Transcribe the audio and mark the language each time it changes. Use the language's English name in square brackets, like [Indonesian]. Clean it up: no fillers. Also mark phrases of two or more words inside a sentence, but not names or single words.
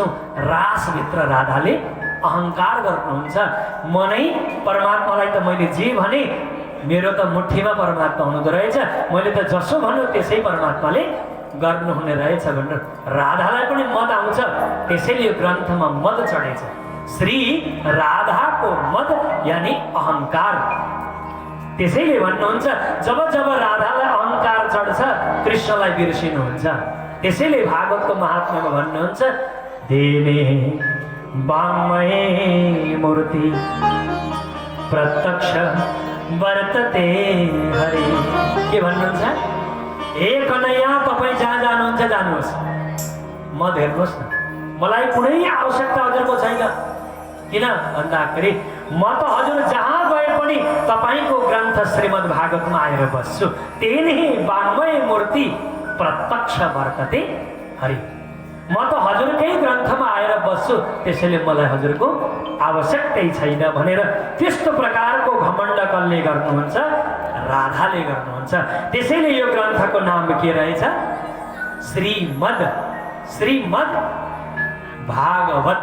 [Nepali] रासभित्र राधाले अहङ्कार गर्नुहुन्छ। म नै परमात्मालाई त मैले जे भने, मेरो त मुठीमा परमात्मा हुनुहुँदो रहेछ, मैले त जसो भन्यो त्यसै परमात्माले गर्नुहुने रहेछ भनेर राधालाई पनि मद आउँछ। त्यसैले यो ग्रन्थमा मद चढेछ। श्री राधाको मद यानी अहङ्कार। त्यसैले भन्नुहुन्छ जब जब राधालाई अहङ्कार चढ्छ कृष्णलाई बिर्सिनुहुन्छ। त्यसैले भागवतको महात्म्यमा भन्नुहुन्छ [Sanskrit] देवे वाङ्मये मूर्ति प्रत्यक्ष वर्तते हरि। [Nepali] के भन्नुहुन्छ? हे कन्हैया, तपाईँ जहाँ जानुहुन्छ जानुहोस्, म हेर्नुहोस् न, मलाई कुनै आवश्यकता हजुरको छैन। किन भन्दाखेरि म त हजुर जहाँ गए पनि तपाईँको ग्रन्थ श्रीमद् भागवतमा आएर बस्छु। [Sanskrit] तेनी वाङ्मय मूर्ति प्रत्यक्ष वर्तते हरि। [Nepali] म त हजुरकै ग्रन्थमा आएर बस्छु, त्यसैले मलाई हजुरको आवश्यकतै छैन भनेर त्यस्तो प्रकारको घमण्ड कसले गर्नुहुन्छ? राधाले गर्नुहुन्छ। त्यसैले यो ग्रन्थको नाम के रहेछ? श्रीमद् भागवत।